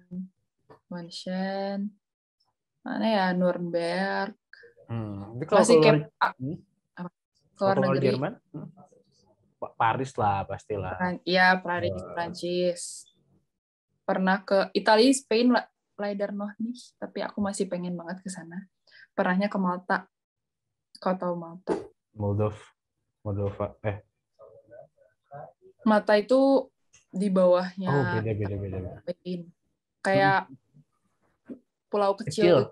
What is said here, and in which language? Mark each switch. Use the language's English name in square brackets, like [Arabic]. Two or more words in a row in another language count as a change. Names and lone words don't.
[Indonesian] Munchen. Mana ya, Nuremberg. Masih keluar negeri. Jerman? Paris lah pastilah. Iya, Paris, Prancis. Pernah ke Italia, [German] Spain, leider noch nicht, [Indonesian] tapi aku masih pengen banget ke sana. Pernahnya ke Malta. Kau tahu Malta? Moldova. Malta itu di bawahnya. Oh, beda. Spain. Kayak pulau kecil.